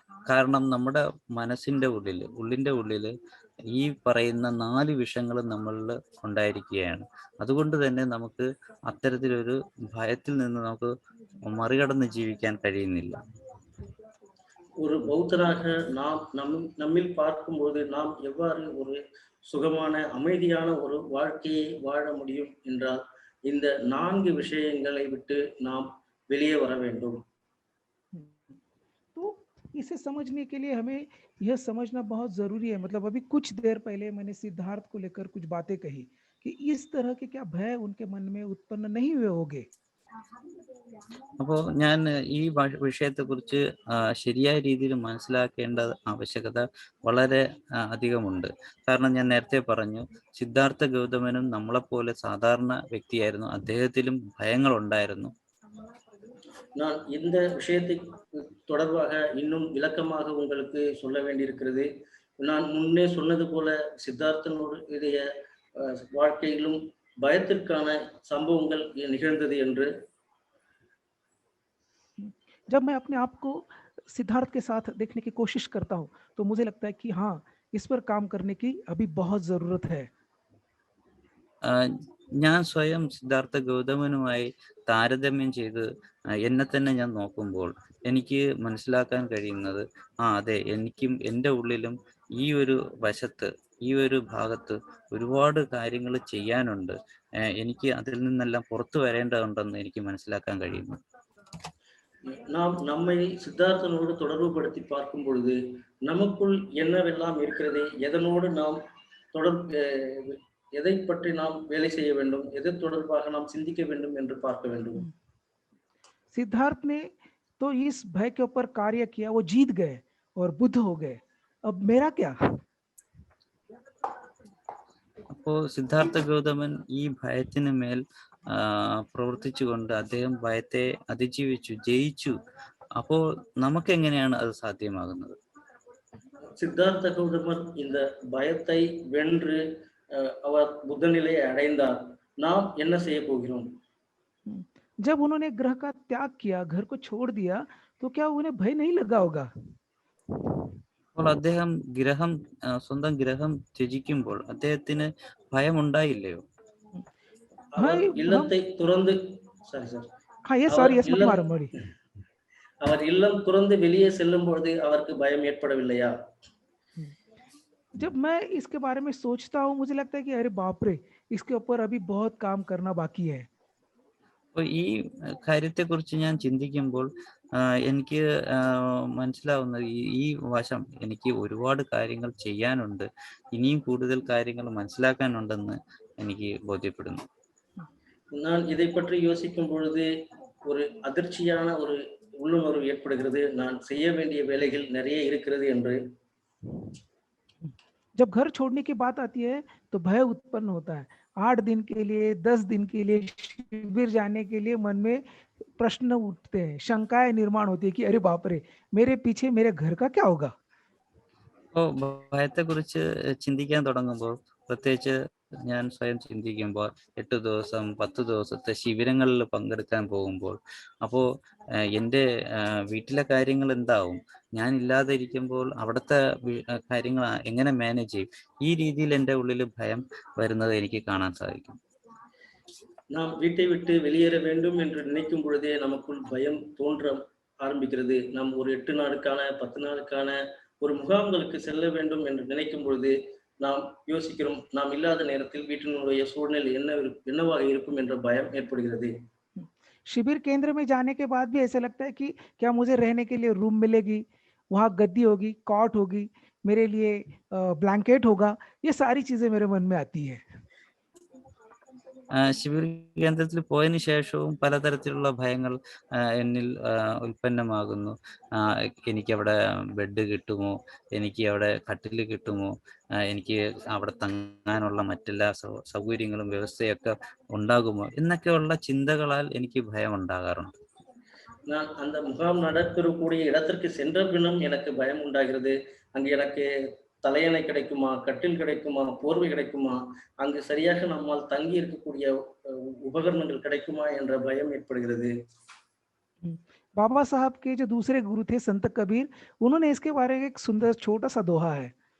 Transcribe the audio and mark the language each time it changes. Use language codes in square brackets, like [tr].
[ml] കാരണം നമ്മുടെ മനസ്സിൻ്റെ ഉള്ളിൻ്റെ ഉള്ളിൽ ഈ പറയുന്ന 4 വിഷങ്ങളും നമ്മളിൽ ഉണ്ടായിരിക്കുകയാണ്. അതുകൊണ്ട് തന്നെ നമുക്ക് അത്തരത്തിലൊരു ഭയത്തിൽ നിന്ന് നമുക്ക് മറികടന്ന് ജീവിക്കാൻ കഴിയുന്നില്ല. [ta] ஒரு பௌத்தராக நாம் நம்மில் பார்க்கும்போது நாம் எவ்வாறு ஒரு சுகமான அமைதியான ஒரு வாழ்க்கையை வாழ முடியும் என்றால் இந்த 4 விஷயங்களை விட்டு நாம் வெளியே வர வேண்டும். [hi] तो इसे समझने के लिए हमें यह समझना बहुत जरूरी है. मतलब अभी कुछ देर पहले मैंने सिद्धार्थ को लेकर कुछ बातें कही कि इस तरह के क्या भय उनके मन में उत्पन्न नहीं हुए होंगे. [ml] അപ്പോൾ ഞാൻ ഈ വിഷയത്തെക്കുറിച്ച് ശരിയായ രീതിയിൽ മനസ്സിലാക്കേണ്ട ആവശ്യകത വളരെ അധികമുണ്ട്. കാരണം ഞാൻ നേരത്തെ പറഞ്ഞു, സിദ്ധാർത്ഥ ഗൗതമനും നമ്മളെപ്പോലെ സാധാരണ വ്യക്തിയായിരുന്നു. അദ്ദേഹത്തിലും ഭയങ്ങൾ ഉണ്ടായിരുന്നു. [ta] நான் இந்த விஷயத்தை தொடர்பாக இன்னும் விளக்கமாக உங்களுக்கு சொல்ல வேண்டியிருக்கிறது. நான் முன்னே சொன்னது போல சித்தார்த்தனுடைய வாழ்க்கையிலும் பயத்திற்கான சம்பவங்கள் நிகழ்ந்தது என்று. [hi] जब मैं अपने आप को सिद्धार्थ के साथ देखने की कोशिश करता हूँ तो मुझे लगता है कि हाँ, इस पर काम करने की अभी बहुत जरूरत है. [ml] ഞാൻ സ്വയം സിദ്ധാർത്ഥ ഗൗതമനുമായി താരതമ്യം ചെയ്ത് എന്നെ തന്നെ ഞാൻ നോക്കുമ്പോൾ എനിക്ക് മനസ്സിലാക്കാൻ കഴിയുന്നത്, അതെ, എനിക്കും എൻ്റെ ഉള്ളിലും ഈ ഒരു വശത്ത്, ഈ ഒരു ഭാഗത്ത് ഒരുപാട് കാര്യങ്ങൾ ചെയ്യാനുണ്ട്. എനിക്ക് അതിൽ നിന്നെല്ലാം പുറത്തു വരേണ്ടതുണ്ടെന്ന് എനിക്ക് മനസ്സിലാക്കാൻ കഴിയുന്നു. [ta] நாம் நம்மை சித்தார்த்தனோடு தொடர்பு படுத்தி பார்க்கும் பொழுது நமக்குள் என்னவெல்லாம் இருக்கிறது, எதனோடு நாம் எதை பற்றி நாம் வேலை செய்ய வேண்டும், எது தொடர்பாக நாம் சிந்திக்க வேண்டும் என்று பார்க்க வேண்டும். [hi] सिद्धार्थ ने तो इस भय के ऊपर कार्य किया, वो जीत गए और बुद्ध हो गए. अब मेरा क्या? [ml] അപ്പോൾ സിദ്ധാർത്ഥ ഗൗതമൻ ഈ ഭയത്തിന് മേൽ പ്രവർത്തിച്ചുകൊണ്ട് അദ്ദേഹം ഭയത്തെ അതിജീവിച്ചു, ജയിച്ചു. അപ്പോൾ നമുക്ക് എങ്ങനെയാണ് അത് സാധ്യമാകുന്നത്? [ta] சித்தார்த்த கௌதமர் இந்த பயத்தை வென்று அவர் புத்த நிலையை அடைந்தார். நாம் என்ன செய்ய போகிறோம்? [hi] जब उन्होंने ग्रह का त्याग किया, घर को छोड़ दिया, तो क्या उन्हें भय नहीं लगा होगा? [ml] അപ്പോൾ അദ്ദേഹം സ്വന്തം ഗ്രഹം ത്യജിക്കുമ്പോൾ അദ്ദേഹത്തിന് ഭയം ഉണ്ടായില്ലയോ? [ta] இல்லத்தை துறந்து அவர் இல்லம் துறந்து வெளியே செல்லும் பொழுது அவருக்கு பயம் ஏற்படவில்லையா? [hi] जब मैं इसके बारे में सोचता हूँ मुझे लगता है कि अरे बाप रे, इसके ऊपर अभी बहुत काम करना बाकी है. [ml] അപ്പോൾ ഈ കാര്യത്തെക്കുറിച്ച് ഞാൻ ചിന്തിക്കുമ്പോൾ എനിക്ക് മനസ്സിലാവുന്നത് ഈ വശം എനിക്ക് ഒരുപാട് കാര്യങ്ങൾ ചെയ്യാനുണ്ട്, ഇനിയും കൂടുതൽ കാര്യങ്ങൾ മനസ്സിലാക്കാനുണ്ടെന്ന് എനിക്ക് ബോധ്യപ്പെടുന്നു. [ta] நான் இதை பற்றி யோசிக்கும் பொழுது ஒரு அதிர்ச்சியான ஒரு உள்ளுணர்வு ஏற்படுகிறது. நான் செய்ய வேண்டிய வேலைகள் நிறைய இருக்கிறது என்று. [hi] जब घर छोड़ने की बात आती है तो भय उत्पन्न होता है। 8 दिन के लिए, 10 दिन के लिए शिविर जाने के लिए मन में प्रश्न उठते हैं, शंकाएं निर्माण होती है कि अरे बाप रे, मेरे पीछे मेरे घर का क्या होगा। [ml] അപ്പോൾ ഭയത്തെക്കുറിച്ച് ചിന്തിക്കാൻ തുടങ്ങുമ്പോൾ, പ്രത്യേകിച്ച് ഞാൻ സ്വയം ചിന്തിക്കുമ്പോൾ 8 ദിവസം 10 ദിവസത്തെ ശിബിരങ്ങളിൽ പങ്കെടുക്കാൻ പോകുമ്പോൾ, അപ്പോൾ എൻ്റെ വീട്ടിലെ കാര്യങ്ങൾ എന്താവും, ഞാൻ ഇല്ലാതെ ഇരിക്കുമ്പോൾ അവിടുത്തെ കാര്യങ്ങൾ എങ്ങനെ മാനേജ് ചെയ്യും, ഈ രീതിയിൽ എൻ്റെ ഉള്ളിൽ ഭയം വരുന്നത് എനിക്ക് കാണാൻ സാധിക്കും. [ta] நாம் வீட்டை விட்டு வெளியேற வேண்டும் என்று நினைக்கும் பொழுதே நமக்குள் பயம் தோன்ற ஆரம்பிக்கிறது. நாம் ஒரு 8 நாளுக்கான 10 நாளுக்கான ஒரு முகாம்களுக்கு செல்ல வேண்டும் என்று நினைக்கும் பொழுது நாம் யோசிக்கிறோம், நாம் இல்லாத நேரத்தில் வீட்டினுடைய சூழ்நிலை என்னவாக இருக்கும் என்ற பயம் ஏற்படுகிறது. [hi] शिविर केंद्र में जाने के बाद भी ऐसा लगता है कि क्या मुझे रहने के लिए रूम मिलेगी, वहाँ गद्दी होगी, कॉट होगी, मेरे लिए ब्लैंकेट होगा, ये सारी चीजें मेरे मन में आती है। [ml] ശിബിർ കേന്ദ്രത്തിൽ പോയതിനു ശേഷവും പലതരത്തിലുള്ള ഭയങ്ങൾ എന്നിൽ ഉൽപ്പന്നമാകുന്നു. എനിക്കവിടെ ബെഡ് കിട്ടുമോ, എനിക്ക് അവിടെ കട്ടിൽ കിട്ടുമോ, എനിക്ക് അവിടെ തങ്ങാനുള്ള മറ്റെല്ലാ സൗകര്യങ്ങളും വ്യവസ്ഥയൊക്കെ ഉണ്ടാകുമോ എന്നൊക്കെയുള്ള ചിന്തകളാൽ എനിക്ക് ഭയം ഉണ്ടാകാറുണ്ട്. [ta] நான் அந்த முகாம் நடக்கக்கூடிய இடத்திற்கு சென்ற பின்னும் எனக்கு பயம் உண்டாகிறது. அங்கு எனக்கு தலையணை கிடைக்குமா, கட்டில் கிடைக்குமா, போர்வை கிடைக்குமா, அங்கு சரியாக நம்மால் தங்கி இருக்கக்கூடிய உபகரணங்கள் கிடைக்குமா என்ற பயம் ஏற்படுகிறது. [hi] बाबा साहब के जो दूसरे गुरु थे संत कबीर, उन्होंने इसके बारे में एक सुंदर छोटा सा दोहा है.